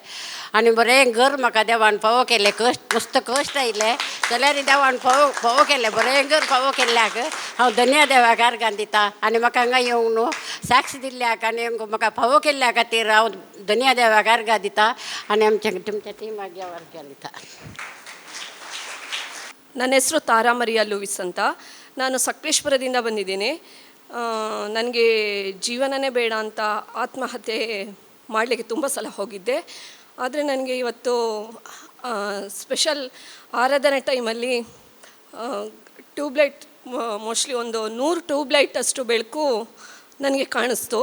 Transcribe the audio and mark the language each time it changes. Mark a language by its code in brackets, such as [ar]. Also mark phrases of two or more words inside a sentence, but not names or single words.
[kok] आनी बरें घर म्हाका देवान फावो केलें. मस्त कश्ट आयले जाल्यार देवान फावो केलें. बरें घर फावो केल्ल्याक हांव धन्या देवाक अर्गां दिता. आनी म्हाका हांगा येवंक न्हू साक्ष दिल्ल्याक आनी म्हाका फावो केल्ल्या खातीर हांव धन्या देवाक अर्गां दिता. आनी तुमच्या टिमाक देवाक अर्गां दिता. [kn] ನನ್ನ ಹೆಸರು ತಾರಾ ಮರಿಯಾ ಲೂಯಿಸ್ ಅಂತ. ನಾನು ಸಕಲೇಶ್ಪುರದಿಂದ ಬಂದಿದ್ದೀನಿ. ನನಗೆ ಜೀವನನೇ ಬೇಡ ಅಂತ ಆತ್ಮಹತ್ಯೆ ಮಾಡಲಿಕ್ಕೆ ತುಂಬ ಸಲ ಹೋಗಿದ್ದೆ. ಆದರೆ ನನಗೆ ಇವತ್ತು ಸ್ಪೆಷಲ್ ಆರಾಧನೆ ಟೈಮಲ್ಲಿ [en] tubelight mostly [kn] ಒಂದು 100 ಟ್ಯೂಬ್ಲೈಟ್ ಅಷ್ಟು ಬೆಳಕು ನನಗೆ ಕಾಣಿಸ್ತು.